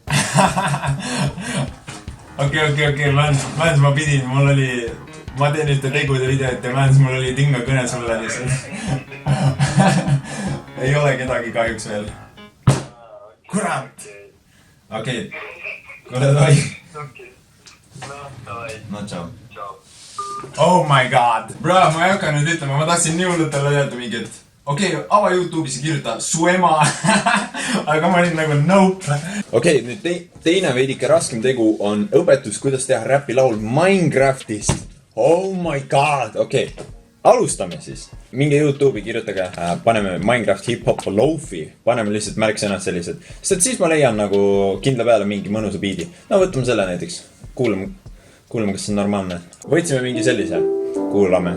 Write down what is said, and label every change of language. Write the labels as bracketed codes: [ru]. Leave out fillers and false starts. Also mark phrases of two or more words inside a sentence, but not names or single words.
[et] Okei, Mäns, ma pidin, mul oli, ma teen ühte tegude videot ja Mäns, mul oli tinga kõne sulle lihtsalt. Ei ole kedagi kahjuks veel. Kurat! Okei, kuule toi. Okei. No, davai. No, tšau. Tšau. [en] Oh my god! [et] Bro, ma ei hakka nüüd ütlema, ma tahtsin nii hullult talle öelda mingi, et okei, ava YouTube'is ja kirjuta su ema. Aga ma olin nagu nope. Okei, nüüd teine veidike raskem tegu on õpetus, kuidas teha räpilaul Minecraftist. [en] Oh my god! [et] Okei, alustame siis. Minge YouTube'i, kirjutage, paneme Minecraft [en] hip-hop lofi. [et] Paneme lihtsalt märksõnad sellised. Sest et siis ma leian nagu kindla peale mingi mõnusa biidi. No võtame selle näiteks. Kuulame, kas see on normaalne. Võtsime mingi sellise. Kuulame.